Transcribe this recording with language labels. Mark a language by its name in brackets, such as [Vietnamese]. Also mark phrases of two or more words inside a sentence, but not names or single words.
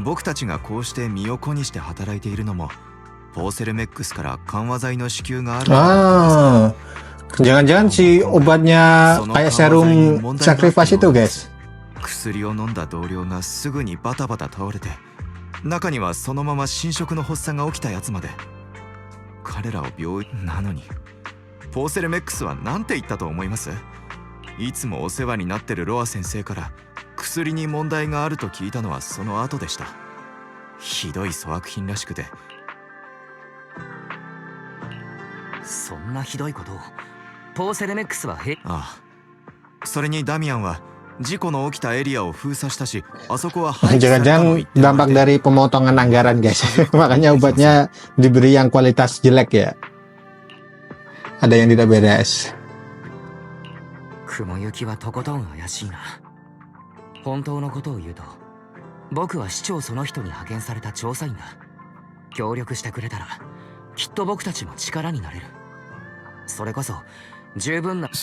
[Japanese] 僕たちがこうして身を粉にして働いているのもポーセルメックスから緩和剤の支給がある。 [Indonesian] Jangan-jangan si obatnya kayak [English] serum sacrifice [Indonesian] itu, guys. [Japanese] 薬を飲んだ同僚がすぐにバタバタ倒れて、中にはそのまま侵食の発作が起きたやつまで。彼らを病院なのにポーセルメックスは何て言ったと思います？いつもお世話になってるロア先生から薬に問題があると聞いたのはその後でした。ひどい粗悪品らしくて。そんなひどいことをポーセルメックスはああ。それにダミアンは事故の起きたエリアを封鎖したし、あそこは [Indonesian] Jangan-jangan dampak dari pemotongan anggaran, guys. Makanya obatnya diberi yang kualitas jelek ya. Ada yang tidak beres. [Japanese] 雲行きはとことん怪しいな。本当のことを言うと、僕は市長その人に派遣された調査員だ。協力してくれたらきっと僕たちも力になれる。それこそ十分な。